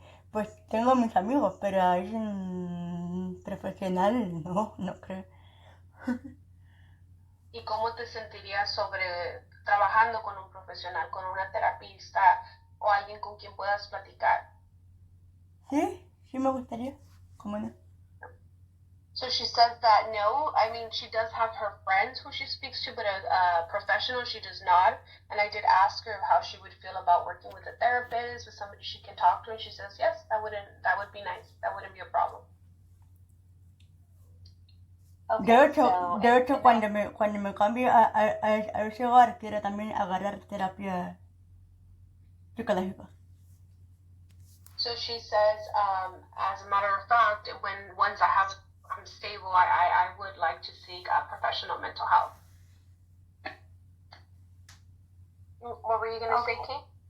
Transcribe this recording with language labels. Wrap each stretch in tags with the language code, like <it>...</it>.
<es>Pues tengo mis amigos, pero alguien profesional no creo. ¿Y cómo te sentirías sobre trabajando con un profesional, con una terapista o alguien con quien puedas platicar? Sí me gustaría, ¿cómo no?</es> <en>So she says that no, I mean, she does have her friends who she speaks to, but a professional she does not. And I did ask her how she would feel about working with a therapist, with somebody she can talk to, and she says yes, that would be nice. That wouldn't be a problem. Okay,</en> <es>De hecho,</es> <en>so</en> <es>de hecho cuando me cambie a ese hogar, quiero también agarrar terapia psicológica.</es> <en>So she says, as a matter of fact, once I'm stable, I would like to seek professional mental health. What were you going to say, Kate?</en>